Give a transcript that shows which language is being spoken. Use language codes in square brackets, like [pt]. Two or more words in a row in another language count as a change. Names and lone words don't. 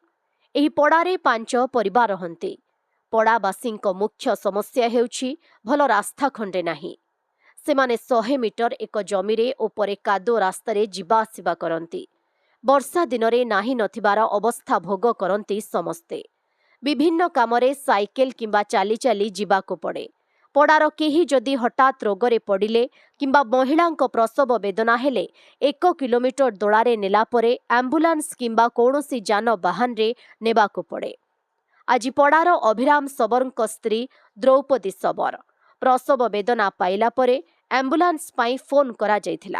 [or] ଏହି ପଡ଼ାରେ 5 ପରିବାର ରହନ୍ତି। ପଡ଼ାବାସୀଙ୍କ ମୁଖ୍ୟ ସମସ୍ୟା ହେଉଛି ଭଲ ରାସ୍ତା ଖଣ୍ଡେ ନାହିଁ। ସେମାନେ 100 ମିଟର ଏକ ଜମିରେ ଉପରେ କାଦୁଅ ରାସ୍ତାରେ ଯିବା ଆସିବା କରନ୍ତି। ବର୍ଷା ଦିନରେ ନାହିଁ ନଥିବାର ଅବସ୍ଥା ଭୋଗ କରନ୍ତି ସମସ୍ତେ। ବିଭିନ୍ନ କାମରେ ସାଇକେଲ କିମ୍ବା ଚାଲି ଚାଲି ଯିବାକୁ ପଡ଼େ। ପଡ଼ାର କେହି ଯଦି ହଠାତ ରୋଗରେ ପଡ଼ିଲେ କିମ୍ବା ମହିଳାଙ୍କ ପ୍ରସବ ବେଦନା ହେଲେ 1 କିଲୋମିଟର ଦୋଳାରେ ନେଲା ପରେ ଆମ୍ବୁଲାନ୍ସ କିମ୍ବା କୌଣସି ଯାନ ବାହନ ରେ ନେବାକୁ ପଡ଼େ। ଆଜି ପଡ଼ାର ଅଭିରାମ ସବରଙ୍କ ସ୍ତ୍ରୀ ଦ୍ରୌପଦୀ ସବର ପ୍ରସବ ବେଦନା ପାଇଲା ପରେ ଆମ୍ବୁଲାନ୍ସ ପାଇଁ ଫୋନ କରା ଯାଇଥିଲା।